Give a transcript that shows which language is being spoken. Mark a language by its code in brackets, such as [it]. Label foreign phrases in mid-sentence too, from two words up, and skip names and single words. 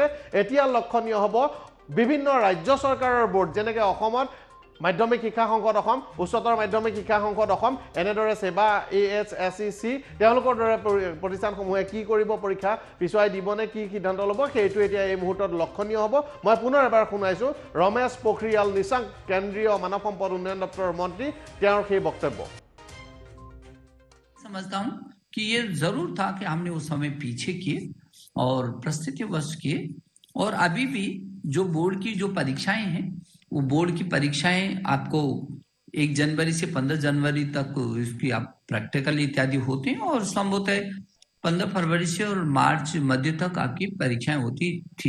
[as] এতিয়া লক্ষণীয় হ'ব বিভিন্ন ৰাজ্য চৰকাৰৰ বোৰ্ড, যেনেকৈ অসমত মাধ্যমিক শিক্ষা সংসদ অসম, উচ্চতৰ মাধ্যমিক শিক্ষা সংসদ অসম, এনেদৰে সেৱা AHSEC তেওঁলোকৰ দৰে প্ৰতিষ্ঠানসমূহে কি কৰিব, পৰীক্ষা পিছুৱাই দিবনে, কি সিদ্ধান্ত ল'ব সেইটো এতিয়া এই মুহূৰ্তত লক্ষণীয় হ'ব। মই পুনৰ এবাৰ শুনাইছোঁ ৰমেশ পোখৰিয়াল নিশাংক কেন্দ্ৰীয় মানৱ সম্পদ উন্নয়ন দপ্তৰৰ মন্ত্ৰী, তেওঁৰ সেই বক্তব্য। [hi] समझता हूं कि ये जरूर था कि हमने उस समय पीछे किए और परिस्थितिवश किए और अभी भी जो बोर्ड की जो परीक्षाएं हैं वो बोर्ड की परीक्षाएं आपको 1 जनवरी से 15 जनवरी तक इसकी आप प्रैक्टिकल इत्यादि होते हैं और संभवतः 15 फरवरी से और मार्च मध्य तक आपकी परीक्षाएं होती थी।